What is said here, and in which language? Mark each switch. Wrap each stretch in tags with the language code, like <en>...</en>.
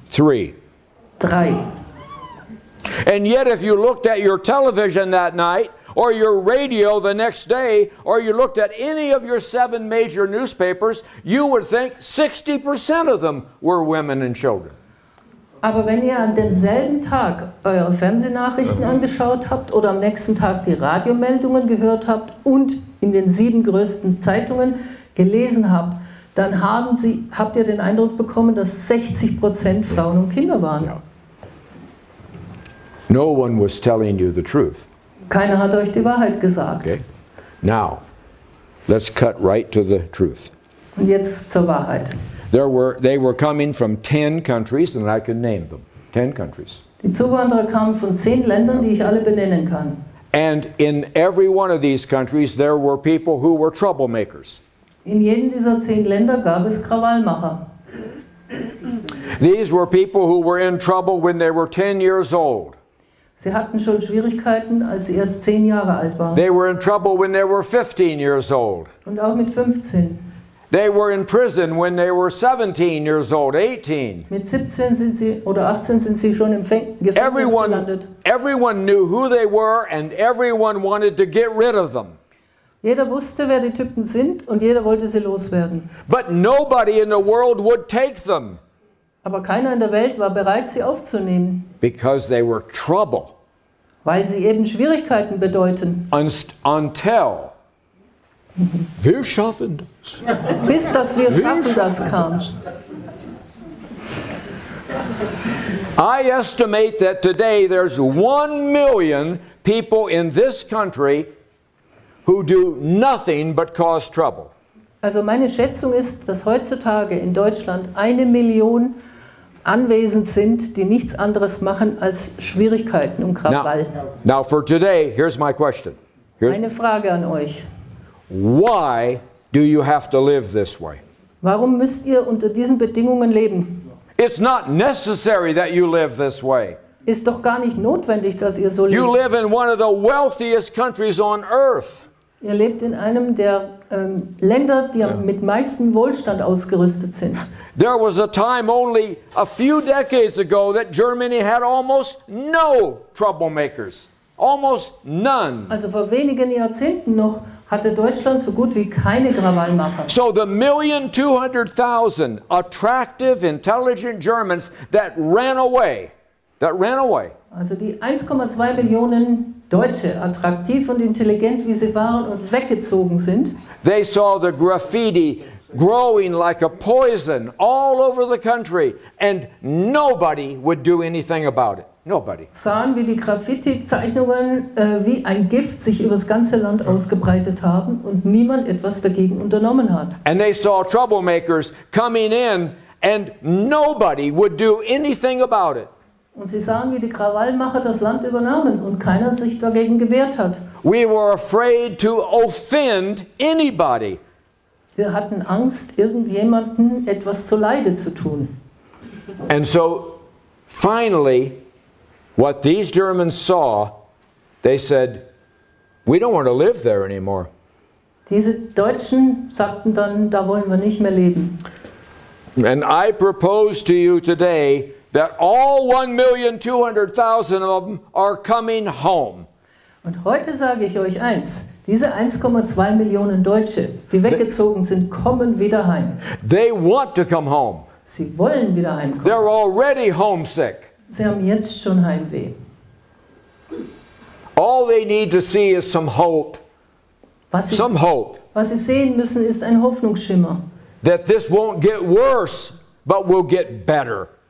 <en>3. 3. And yet if you looked at your television that night, or your radio the next day, or you looked at any of your 7 major newspapers, you would think 60% of them were women and children.</en> <de>Aber wenn ihr an demselben Tag eure Fernsehnachrichten angeschaut habt oder am nächsten Tag die Radiomeldungen gehört habt und in den 7 größten Zeitungen gelesen habt, dann habt ihr den Eindruck bekommen, dass 60% Frauen und Kinder waren.</de> <en>No one was telling you the truth.</en> <de>Keiner hat euch die Wahrheit gesagt.</de> <en>Okay. Now, let's cut right to the truth.</en> <de>Und jetzt zur Wahrheit.</de> <en>They were coming from 10 countries, and I could name them. 10 countries.</en> <de>Die Zuwanderer kamen von 10 Ländern, die ich alle benennen kann.</de> <en>And in every one of these countries, there were people who were troublemakers.</en> <de>In jedem dieser 10 Länder gab es Krawallmacher.</de> <en>These were people who were in trouble when they were 10 years old.</en> <de>Sie hatten schon Schwierigkeiten, als sie erst 10 Jahre alt waren.</de> <en>They were in trouble when they were 15 years old.</en> <de>Und auch mit 15.</de> <en>They were in prison when they were 17 years old, 18.</en> <de>Mit 17 sind sie, oder 18 sind sie schon im Gefängnis gelandet.</de> <en>Everyone knew who they were and everyone wanted to get rid of them.</en> <de>Jeder wusste, wer die Typen sind und jeder wollte sie loswerden.</de> <en>But nobody in the world would take them.</en> <de>Aber keiner in der Welt war bereit, sie aufzunehmen.</de> <en>Because they were trouble.</en> <de>Weil sie eben Schwierigkeiten bedeuten.</de> <en>Until</en> <de>wir schaffen das. Bis dass wir schaffen das kam.</de> <en>I estimate that today there's 1 million people in this country who do nothing but cause trouble.</en> <de>Also meine Schätzung ist, dass heutzutage in Deutschland 1 Million anwesend sind, die nichts anderes machen als Schwierigkeiten und Krawall.</de> <en>Now for today, here's my question.</en> <de>Eine Frage an euch.</de> <en>Why do you have to live this way?</en> <de>Warum müsst ihr unter diesen Bedingungen leben?</de> <en>It's not necessary that you live this way.</en> <de>Ist doch gar nicht notwendig, dass ihr so lebt.</de> <en>You live in one of the wealthiest countries on earth.</en> <de>Ihr lebt in einem der Länder, die mit meistem Wohlstand ausgerüstet sind.</de> <en>There was a time only a few decades ago that Germany had almost no troublemakers. Almost none.</en> <de>Also vor wenigen Jahrzehnten noch hatte Deutschland so gut wie keine Krawallmacher.</de> <en>So the 1,200,000 attractive, intelligent Germans that ran away.</en> <de>Also die 1,2 Millionen Deutsche, attraktiv und intelligent wie sie waren und weggezogen sind.</de> <en>They saw the graffiti growing like a poison all over the country and nobody would do anything about it. Nobody.</en> <de>Sahen, wie die Graffiti-Zeichnungen wie ein Gift sich über das ganze Land ausgebreitet haben und niemand etwas dagegen unternommen hat.</de> <en>And they saw troublemakers coming in and nobody would do anything about it.</en> <de>Und sie sahen, wie die Krawallmacher das Land übernahmen und keiner sich dagegen gewehrt hat.</de> <en>We were afraid to offend anybody.</en> <de>Wir hatten Angst, irgendjemanden etwas zuleide zu tun.</de> <en>And so finally, what these Germans saw, they said, we don't want to live there anymore.</en> <de>Diese Deutschen sagten dann, da wollen wir nicht mehr leben.</de> <en>And I propose to you today that all 1,200,000 of them are coming home.</en> <de>Und heute sage ich euch eins, diese 1,2 Millionen Deutsche, die weggezogen sind, kommen wieder heim.</de> <en>They want to come home.</en> <de>Sie wollen wieder heimkommen.</de> <en>They're already homesick.</en> <de>Sie haben jetzt schon Heimweh.</de> <en>All they need to see is some hope.</en> <de>Was sie sehen müssen, ist ein Hoffnungsschimmer.</de> <en>That this won't get worse, but will get better.</en>